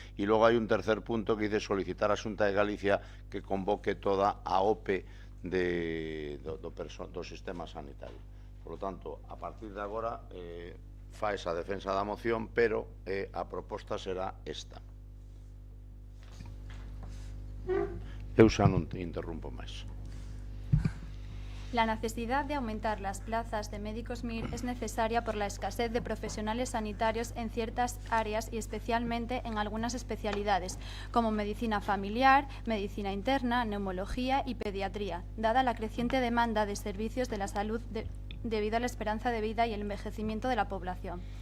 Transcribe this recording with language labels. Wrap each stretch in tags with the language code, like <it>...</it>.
<es>Y luego hay un tercer punto que dice</es> <gl>solicitar a Xunta de Galicia que convoque toda a OPE do sistema sanitario.</gl> <es>Por lo tanto,</es> <gl>a partir de agora fa esa defensa da moción, pero a proposta será esta. Eu xa non te interrumpo máis.</gl> <es>La necesidad de aumentar las plazas de médicos MIR es necesaria por la escasez de profesionales sanitarios en ciertas áreas y especialmente en algunas especialidades, como medicina familiar, medicina interna, neumología y pediatría, dada la creciente demanda de servicios de la salud debido a la esperanza de vida y el envejecimiento de la población.</es>